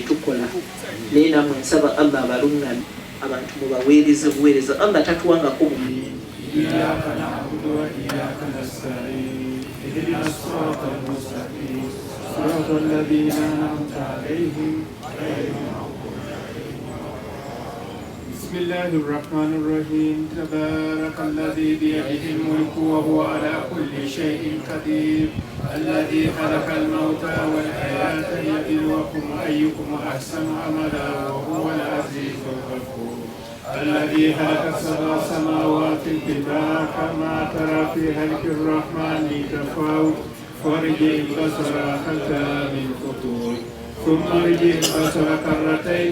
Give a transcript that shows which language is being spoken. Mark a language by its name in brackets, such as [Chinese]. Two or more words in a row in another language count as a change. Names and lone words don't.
[Ganda] tukola naye namwe nsaba Allah abalungamye abantu mubaweereze buweereza. Allah tatuwangako [Arabic] إياك نعبد وإياك نستعين اهدنا الصراط المستقيم صراط الذين أنعمت عليهم غير المغضوب عليهم. بسم الله الرحمن الرحيم. تبارك الذي بيده الملك وهو على كل شيء قدير الذي خلق الموت والحياة ليبلوكم أيكم أحسن عملا وهو العزيز الغفور الذي خلق سبع سماوات طباقا ما ترى في خلق الرحمن من تفاوت فارجع البصر هل ترى من فطور ثم ارجع البصر كرتين